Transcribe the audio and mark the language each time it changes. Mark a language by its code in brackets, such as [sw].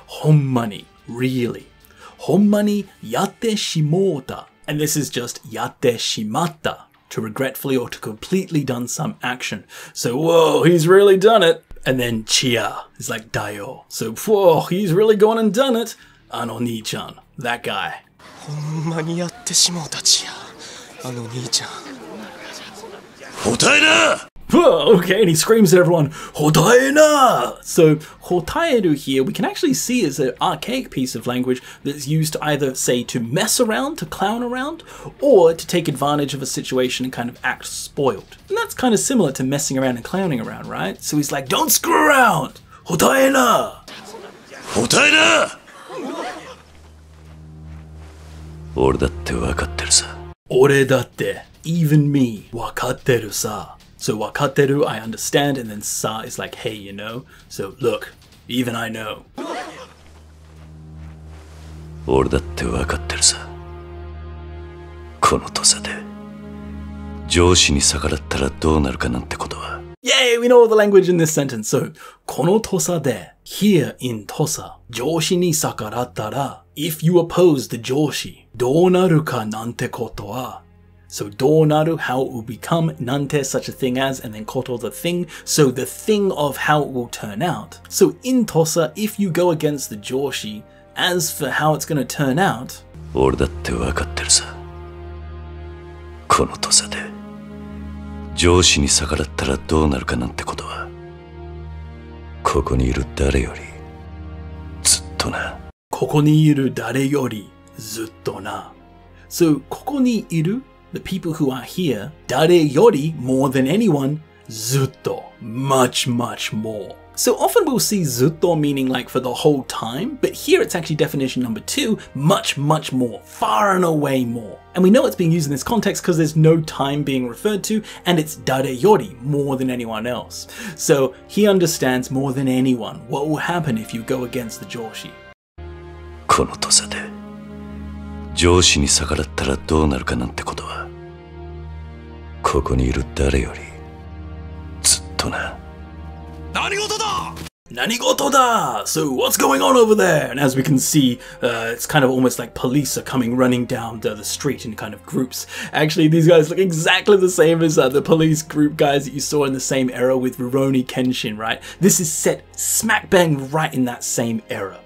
[ja] Honmani, really. Honmani yatte shimota. [en] And this is just [ja] yatte shimatta, [en] to regretfully or to completely done some action. So, whoa, he's really done it. And then chia is like dayo. So, whoa, he's really gone and done it. [ja] Ano ni-chan, [en] that guy. [ja] ほんまにやってしもうたちやあの兄ちゃん Hotaena! [en] Whoa, okay, and he screams at everyone, Hotaena! So, hotaeru here, we can actually see is an archaic piece of language that's used to either say to mess around, to clown around, or to take advantage of a situation and kind of act spoiled. And that's kind of similar to messing around and clowning around, right? So he's like, don't screw around! [ja] Hotaena! Hotaena! 俺だってわかってるさ。俺だって [en] even me [ja] わかってるさ [en] So [ja] わかってる [en] I understand, and then sa is like hey, you know. So look, even I know. [ja] 俺だってわかってるさ。この土佐で上司に逆らったらどうなるかなんてことは。 [en] Yay, we know all the language in this sentence. So [ja] この土佐で [en] here in Tosa [ja] 上司に逆らったら [en] if you oppose the [ja] 上司どうなるかなんてことは [en] So, [ja] do naru, [en] how it will become, nante, such a thing as, and then koto, the thing. So, the thing of how it will turn out. So, in Tosa, if you go against the Joshi, as for how it's going to turn out... [ja] 俺だってわかってるさ。この土佐で上司に逆らったらどうなるかなんてことは、ここにいる誰よりずっとな。ここにいる誰よりずっとな。 [en] So, [ja] ここにいる [en] the people who are here, [ja] 誰より [en] more than anyone, [ja] ずっと [en] much, much more. So often we'll see ずっと meaning like for the whole time, but here it's actually definition number 2, much, much more, far and away more. And we know it's being used in this context because there's no time being referred to, and it's [ja] 誰より [en] more than anyone else. So he understands more than anyone what will happen if you go against the Joshi. [ja] この土佐で上司に逆らったらどうなるかなんてことは、ここにいる誰よりずっとな。何事だ! 何事だ! [en] So what's going on over there? And as we can see, it's kind of almost like police are coming running down the street in kind of groups. Actually, these guys look exactly the same as the police group guys that you saw in the same era with Rurouni Kenshin, right? This is set smack bang right in that same era.